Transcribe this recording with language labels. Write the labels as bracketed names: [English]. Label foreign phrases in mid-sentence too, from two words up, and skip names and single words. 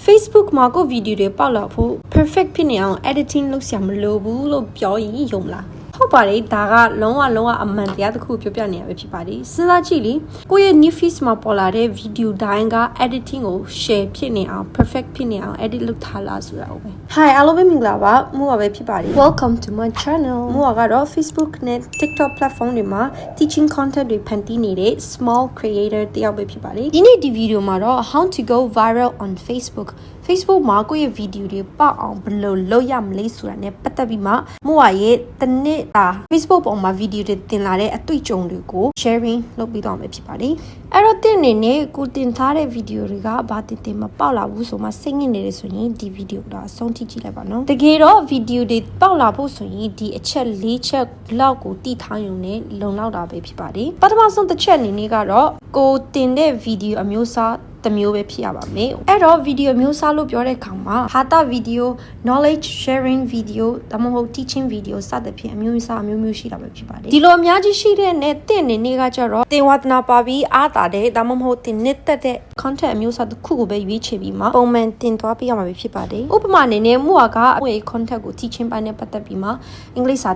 [Burmese] Facebook မှာကိုဗီဒီယိုတွေပေါက်လာဖို့ perfect ဖြစ်နေအောင် editing လုပ်ဆရာမလိုဘူးလို့ပြောရင်ယုံလားဟုတ်ပါတယ်ဒါကလုံးဝအမှန်တရားတစ်ခုပြောပြနေရပဲဖြစ်ပါတယ်စဉ်းစားကြည့်လေကိုယ့်ရဲ့ [English] new feed [Burmese] မှာပေါ်လာတဲ့ video တိုင်းက editing ကို share ဖြစ်နေအောင် perfect ဖြစ်နေအောင် edit လုပ်ထားလားဆိုတာဟုတ်ပဲ Hi အားလုံးပဲမင်္ဂလာပါမှုပါပဲဖြစ်ပါတယ် [English] Welcome to my channel [Burmese] မှု ကတော့ Facebook နဲ့ TikTok platform တွေမှာ [English] teaching content [Burmese] တွေဖန်တီးနေတဲ့ [English] small creator [Burmese] တယောက်ပဲဖြစ်ပါတယ်ဒီနေ့ဒီ video မှာတော့ [English] how to go viral on Facebook [Burmese] မှာကိုယ့်ရဲ့ video တွေပေါက်အောင်ဘယ်လိုလုပ်ရမလဲဆိုတာနဲ့ပတ်သက်ပြီးမှမှုရဲ့တနေ့Facebook ပေါ်မှာ video တွေတင်လာတဲ့အ တွေ့အကြုံတွေကို sharing လုပ်ပြီးတော့မယ်ဖြစ်ပါတယ်အဲ့တော့တင်နေနဲ့ကိုတင်ထားတဲ့ video တွေကဘာတင်မပေါက်လာဘူးဆိုမှစိတ်ညစ်နေတယ်ဆိုရင်ဒီ video ကိုအဆုံးထိကြည့်လိုက်ပါနော်တကယ်တော့ video တွေပေါက်လာဖို့ဆိုရင်ဒီအချက်၄ချက်လောက်ကိုတည်ထားရုံနဲ့လုံလောက်တာပဲဖြစ်ပါတယ်ပထမဆုံးတစ်ချက်အနေနဲ့ကတော့ကိုတင် တဲ့ video အမျိုးအစားတမျိုးပဲဖြစ်ရပါမယ်အဲ့တော့ video မျိုးစားလို့ပြောတဲ့အခါမှာဟာတာ [English] video knowledge sharing video [Burmese] ဒါမှမဟုတ် [English] teaching video [Burmese] စသဖြင့်အမျိုးအစားအမျိုးရှိတာပဲဖြစ်ပါတယ်ဒီလိုအများကြီးရှိတဲ့နဲ့တင့်နေနေကကြတော့တင်ဝါသနာပါပြီးအားတာတဲ့ဒါမှမဟုတ်တင်နှစ်သက်တဲ့ content အမျိုးအစားတစ်ခုကိုပဲရွေးချယ်ပြီးမှပုံမှန်တင်သွားပေးရမှာပဲဖြစ်ပါတယ်ဥပမာအနေနဲ့မှုကကိုယ့်ရဲ့ content ကို teaching ပိုင်းနဲ့ပတ်သက်ပြီးမှအင်္ဂလိပ်စာ